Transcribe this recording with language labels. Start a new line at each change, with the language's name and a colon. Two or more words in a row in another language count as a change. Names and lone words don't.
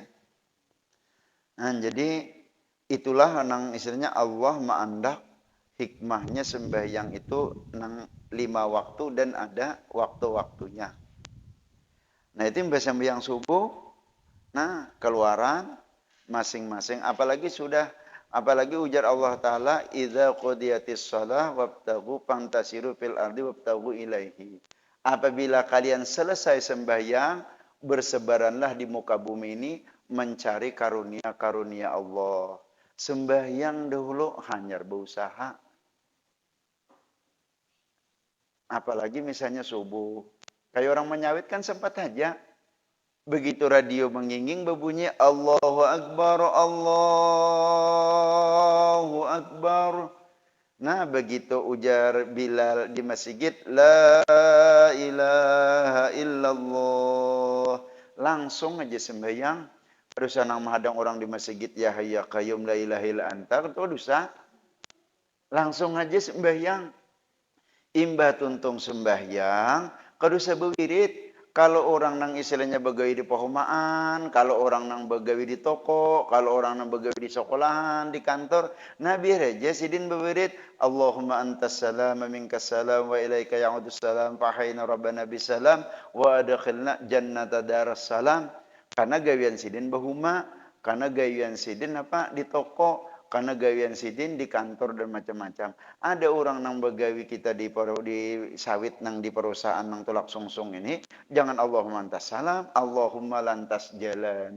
Banjar: Nah, jadi itulah nang istilahnya Allah ma'andak hikmahnya sembahyang itu nang 5 waktu dan ada waktu-waktunya. Nah, itu sembahyang subuh, nah keluaran masing-masing apalagi ujar Allah taala
Arabic: إذا قضيت الصلاة وابتغوا فانتشروا في الأرض وابتغوا إليه.
Banjar: Apabila kalian selesai sembahyang, bersebaranlah di muka bumi ini mencari karunia-karunia Allah. Sembahyang dahulu hanyar berusaha. Apalagi misalnya subuh. Kayak orang menyawit kan sempat aja. Begitu radio menginging berbunyi
Arabic: الله أكبر، الله أكبر.
Banjar: Nah, begitu ujar Bilal di masjid,
Arabic: لا إله إلا الله.
Banjar: Langsung aja sembahyang. Terus nang menghadang orang di masjid,
Arabic: يا حي قيوم لا إله إلا أنت.
Banjar: Dosa. Langsung aja sembahyang. Imbah tuntung sembahyang, kadusa bewirid. Kalau orang nang istilahnya begawi di pohomaan, kalau orang nang begawi di toko, kalau orang nang begawi di sekolahan, di kantor, nah biar aja sidin bewirid.
Arabic: اللهم أنت السلام، ومنك السلام، وإليك يعود السلام، فحينا ربنا بالسلام، وأدخلنا الجنة دار السلام.
Banjar: Karena gawian sidin bahuma, karena gawian sidin apa di toko, karena gawian sidin di kantor dan macam-macam. Ada orang nang begawi kita di sawit nang di perusahaan nang tulak sungsung ini, jangan Allahumma lantas salam, Allahumma lantas jalan.